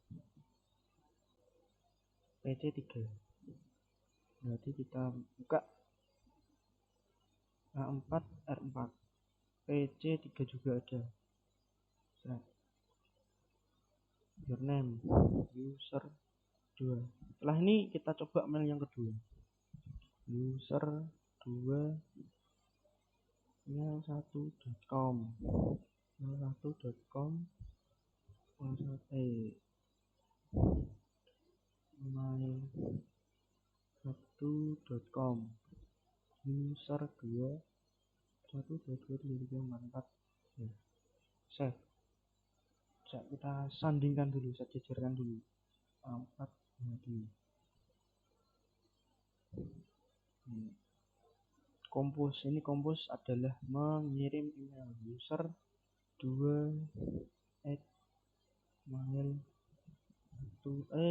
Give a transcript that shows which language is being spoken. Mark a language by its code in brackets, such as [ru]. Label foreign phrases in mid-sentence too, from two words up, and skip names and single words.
[id] PC 3. Berarti kita buka A4 R4. PC 3 juga ada. Username user 2. Setelah ini kita coba mail yang kedua. User 2 mail1.com 1.com mail1.com user 2 1 2 3 4 4. Save. Kita sandingkan dulu, saya jejerkan dulu. 4 2. Kompos adalah mengirim email user 2 mail 1.